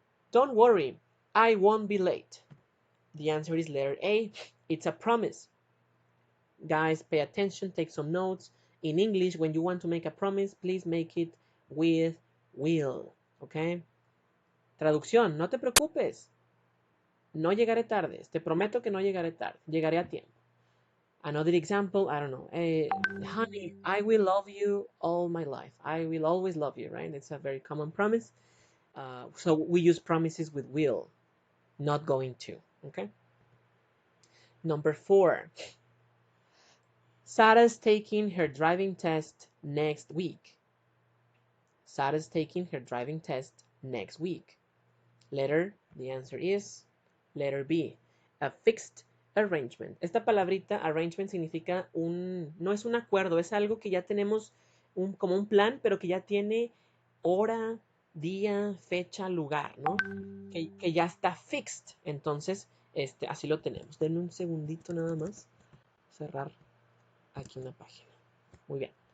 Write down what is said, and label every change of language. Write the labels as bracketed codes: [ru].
[en] Don't worry, I won't be late. The answer is letter A. It's a promise. Guys, pay attention, take some notes. In English, when you want to make a promise, please make it with will, okay? [es] Traducción, no te preocupes. No llegaré tarde. Te prometo que no llegaré tarde. Llegaré a tiempo. [en] Another example, I don't know. Honey, I will love you all my life. I will always love you, right? It's a very common promise. So we use promises with will, not going to, okay? Number 4. Sarah's taking her driving test next week. Sarah's taking her driving test next week. Letter, the answer is letter B, a fixed arrangement. [es] Esta palabrita arrangement significa no es un acuerdo, es algo que ya tenemos como un plan, pero que ya tiene hora, día, fecha, lugar, ¿no? Que ya está fixed. Entonces, así lo tenemos. Denme un segundito nada más. Cerrar aquí una página. Muy bien.